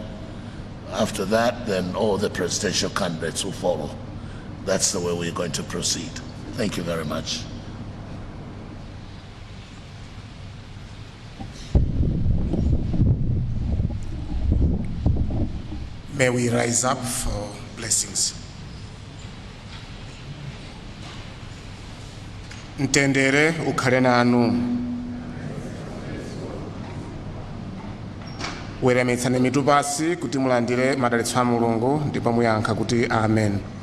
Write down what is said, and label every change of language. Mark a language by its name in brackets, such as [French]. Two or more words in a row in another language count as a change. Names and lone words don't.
[English] After that, then all the presidential candidates will follow. That's the way we're going to proceed. Thank you very much. May we rise up for blessings. [Nyanja] Mtendere ukhale nanu. weramitsani mitu pasi kuti mulandire madalitso a Mulungu ndipo muyankha kuti amen.